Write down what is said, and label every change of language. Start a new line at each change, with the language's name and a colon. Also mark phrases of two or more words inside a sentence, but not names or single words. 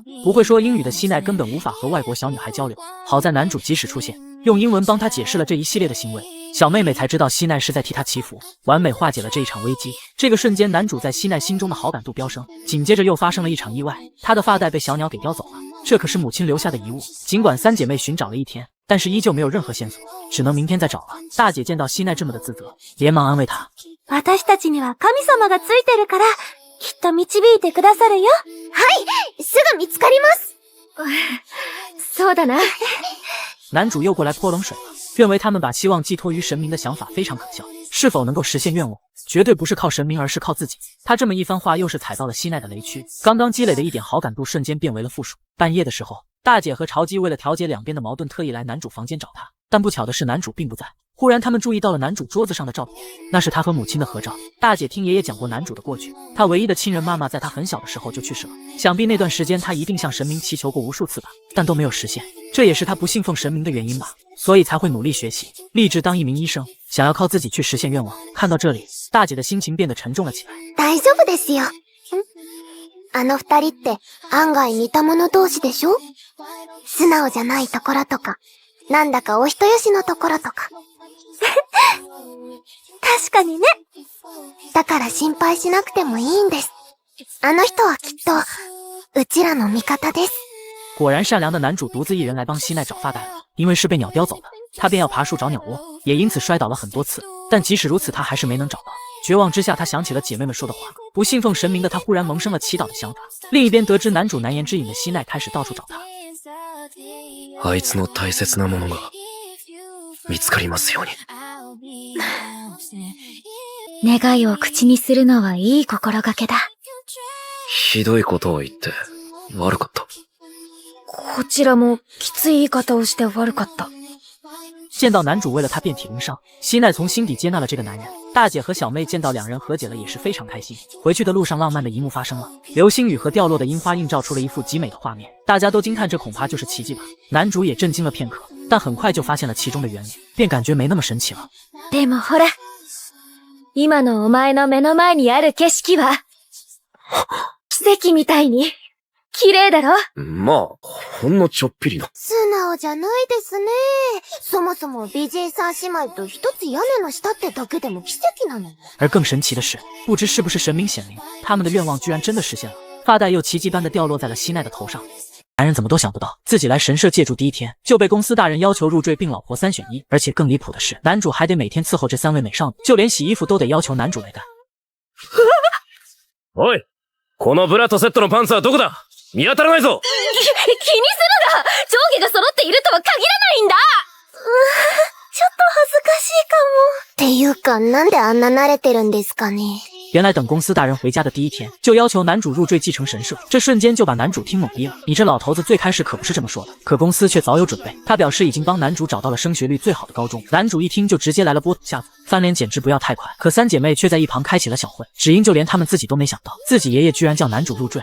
Chinese: 不会说英语的希奈根本无法和外国小女孩交流，好在男主及时出现，用英文帮她解释了这一系列的行为，小妹妹才知道希奈是在替她祈福，完美化解了这一场危机。这个瞬间，男主在希奈心中的好感度飙升。紧接着又发生了一场意外，她的发带被小鸟给叼走了，这可是母亲留下的遗物。尽管三姐妹寻找了一天，但是依旧没有任何线索，只能明天再找了。大姐见到希奈这么的自责，连忙安慰她：
Japanese: 私たちには神様がついてるから、きっと導いてくださるよ。はい、すぐ見つかります。そうだな。
Chinese: 男主又过来泼冷水了，认为他们把希望寄托于神明的想法非常可笑，是否能够实现愿望，绝对不是靠神明，而是靠自己。他这么一番话，又是踩到了希奈的雷区，刚刚积累的一点好感度瞬间变为了负数。半夜的时候，大姐和潮姬为了调解两边的矛盾，特意来男主房间找他，但不巧的是男主并不在。忽然他们注意到了男主桌子上的照片，那是他和母亲的合照。大姐听爷爷讲过男主的过去，他唯一的亲人妈妈在他很小的时候就去世了，想必那段时间他一定向神明祈求过无数次吧，但都没有实现，这也是他不信奉神明的原因吧，所以才会努力学习，立志当一名医生，想要靠自己去实现愿望。看到这里，大姐的心情变得沉重了起来。
Japanese: 大丈夫ですよ。あの二人って案外似た者同士でしょ？素直じゃないところとか、なんだかお人よしのところとか。確かにね。だから心配しなくてもいいんです。あの人はきっと、うちらの味方です。
Chinese: 果然善良的男主独自一人来帮希奈找发带了，因为是被鸟叼走的，他便要爬树找鸟窝，也因此摔倒了很多次。但即使如此，他还是没能找到。绝望之下，他想起了姐妹们说的话，不信奉神明的他忽然萌生了祈祷的想法。另一边，得知男主难言之隐的希奈开始到处找他。
Japanese: あいつの大切なものが見つかりますように。願いを口にするのはいい心がけだ。ひどいことを言って悪かった。こちらもきつい言い方をして悪かった。
Chinese: 见到男主为了他遍体鳞伤，希奈从心底接纳了这个男人。大姐和小妹见到两人和解了，也是非常开心。回去的路上，浪漫的一幕发生了，流星雨和掉落的樱花映照出了一幅极美的画面，大家都惊叹这恐怕就是奇迹吧。男主也震惊了片刻，但很快就发现了其中的原理，便感觉没那么神奇了。
Japanese: でもほら、今のお前の目の前にある景色は奇跡みたいに綺麗だろ？まあ、ほんのちょっぴりの。素直じゃないですね。そもそも美人三姉妹と一つ屋根の下ってだけでも奇跡なの。
Chinese: 而更神奇的是，不知是不是神明显灵，他们的愿望居然真的实现了，发带又奇迹般的掉落在了希奈的头上。男人怎么都想不到，自己来神社借住第一天就被公司大人要求入赘并老婆3选1，而且更离谱的是，男主还得每天伺候这3位美少女，就连洗衣服都得要求男主来干。
Japanese: おい、このブラとセットのパンツはどこだ？見当たらないぞ。気にするな！上下が揃っているとは限らないんだ！ちょっと恥ずかしいかも。っていうか、なんであんな慣れてるんですかね。
Chinese: 原来等公司大人回家的第一天，就要求男主入赘继承神社，这瞬间就把男主听懵逼了。你这老头子最开始可不是这么说的，可公司却早有准备，他表示已经帮男主找到了升学率最好的高中。男主一听就直接来了波土下座，翻脸简直不要太快。可三姐妹却在一旁开启了小会，只因就连他们自己都没想到，自己爷爷居然叫男主入赘。